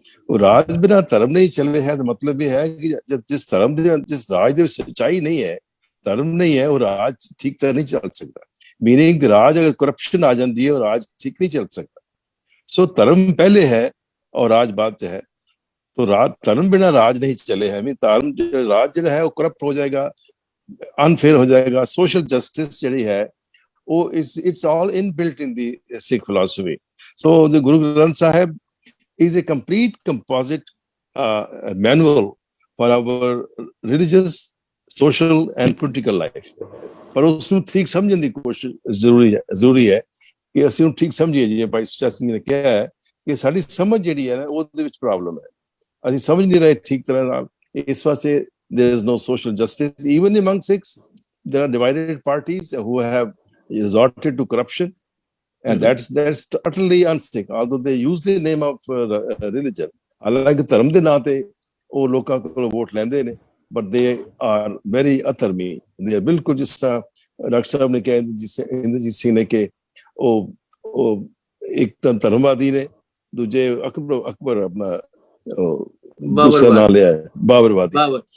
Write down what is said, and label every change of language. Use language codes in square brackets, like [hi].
[pa] ਉਹ ਰਾਜ ਬਿਨਾਂ ਧਰਮ ਨਹੀਂ ਚੱਲ ਰਿਹਾ ਹੈ। ਤਾਂ ਮਤਲਬ ਇਹ ਹੈ ਕਿ ਜਿਸ ਰਾਜ ਦੇ ਵਿੱਚ ਸੱਚਾਈ ਨਹੀਂ ਹੈ, ਧਰਮ ਨਹੀਂ ਹੈ, ਉਹ ਰਾਜ ਠੀਕ ਤਰ੍ਹਾਂ ਨਹੀਂ ਚੱਲ ਸਕਦਾ। ਮੀਨਿੰਗ ਰਾਜ ਅਗਰ ਕਰਪਸ਼ਨ ਆ ਜਾਂਦੀ ਹੈ, ਉਹ ਰਾਜ ਠੀਕ ਨਹੀਂ ਚੱਲ ਸਕਦਾ। ਸੋ ਧਰਮ ਪਹਿਲੇ ਹੈ [hi] और राज बाद है। तो राज धर्म बिना राज नहीं चले है। धर्म राज जो है वो करप्ट हो जाएगा, अनफेयर हो जाएगा। [en] social justice [hi] जी है वो [en] It's all inbuilt in the Sikh philosophy. So the Guru Granth Sahib is a complete composite manual for our religious, social and political life। [hi] पर उसਨੂੰ ठीक समझने की कोशिश जरूरी है कि [pa] ਅਸੀਂ ਉਹਨੂੰ ਠੀਕ ਸਮਝੀਏ। ਜਿਵੇਂ ਭਾਈ ਸੁੱਚਾ ਸਿੰਘ ਨੇ ਕਿਹਾ ਹੈ ਕਿ ਸਾਡੀ ਸਮਝ ਜਿਹੜੀ ਹੈ ਨਾ ਉਹਦੇ ਵਿੱਚ ਪ੍ਰੋਬਲਮ ਹੈ, ਅਸੀਂ ਸਮਝ ਨਹੀਂ ਰਹੇ ਠੀਕ ਤਰ੍ਹਾਂ ਨਾਲ। ਇਸ ਵਾਸਤੇ [en] there is no social justice even among Sikhs। there are divided parties who have resorted to corruption and that's totally un-Sikh, although they use the name of religion। [pa] ਹਾਲਾਂਕਿ ਧਰਮ ਦੇ ਨਾਂ ਤੇ ਉਹ ਲੋਕਾਂ ਕੋਲੋਂ ਵੋਟ ਲੈਂਦੇ ਨੇ, [en] but they are very [pa] ਅਧਰਮੀ। [en] they are [pa] ਬਿਲਕੁਲ ਜਿਸ ਤਰ੍ਹਾਂ ਡਾਕਟਰ ਸਾਹਿਬ ਨੇ ਕਿਹਾ, ਇੰਦਰਜੀਤ ਸਿੰਘ ਨੇ ਕਿ ਉਹ ਇੱਕ ਤਾਂ ਧਰਮਵਾਦੀ ਨੇ, ਦੂਜੇ ਅਕਬਰ ਆਪਣਾ ਦੂਸਰਾ ਨਾਂ ਲਿਆ ਬਾਬਰਵਾਦੀ।